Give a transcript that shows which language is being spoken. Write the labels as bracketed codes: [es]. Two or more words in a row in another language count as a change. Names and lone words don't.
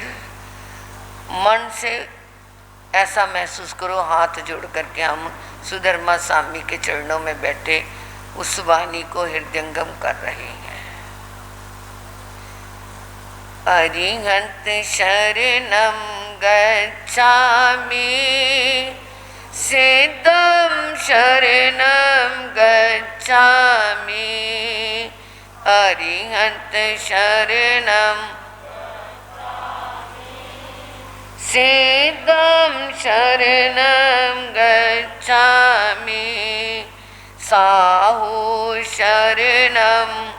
[hi] मन से ऐसा महसूस करो हाथ जोड़ करके हम सुधर्मा स्वामी के चरणों में बैठे उस वाणी को हृदयंगम कर रहे हैं। [pra] अरिहंत शरणं गच्छामि सिद्धं शरणं गच्छामि अरिहंत शरणं सिद्धं शरणं गच्छामि साहु शरणं